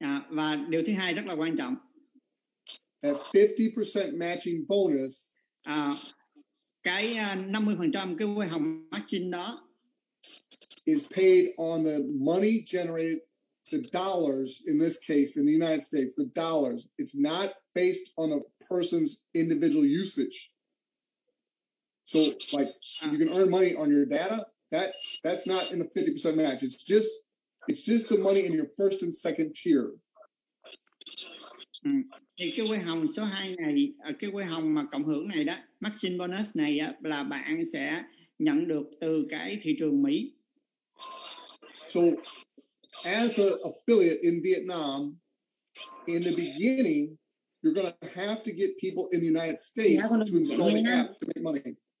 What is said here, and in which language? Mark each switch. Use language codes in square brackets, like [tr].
[vi] Và điều thứ hai rất là quan trọng. [en] At 50% matching bonus, [vi] cái 50% cái quê hồng matching đó [en] is paid on the money generated, the dollars in this case in the United States, the dollars. It's not based on a person's individual usage. So like you can earn money on your data, that's not in the 50% match. It's just the money in your first and second tier. [vi] Thì cái quê hồng số 2 này, cái quê hồng mà cộng hưởng này đó, matching bonus này á, là bạn sẽ nhận được từ cái thị trường Mỹ. [en] So as an affiliate in Vietnam, in the beginning, you're going to have to get people in the United States to install the app to make money.